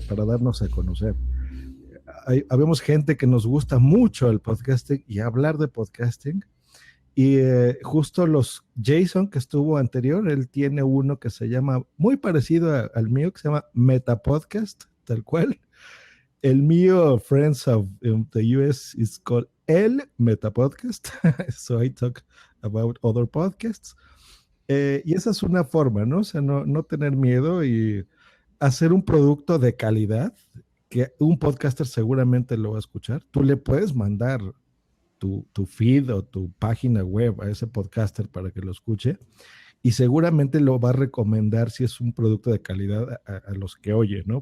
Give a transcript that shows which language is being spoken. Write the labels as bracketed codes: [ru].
[es] Para darnos a conocer. Habemos gente que nos gusta mucho el podcasting y hablar de podcasting. Y justo Jason, que estuvo anterior, él tiene uno que se llama, muy parecido al mío, que se llama Metapodcast, tal cual. El mío, [en] Friends of the US, is called El Metapodcast. So I talk about other podcasts. [es] Y esa es una forma, ¿no? O sea, no tener miedo y hacer un producto de calidad que un podcaster seguramente lo va a escuchar. Tú le puedes mandar tu feed o tu página web a ese podcaster para que lo escuche y seguramente lo va a recomendar si es un producto de calidad a los que oye, ¿no?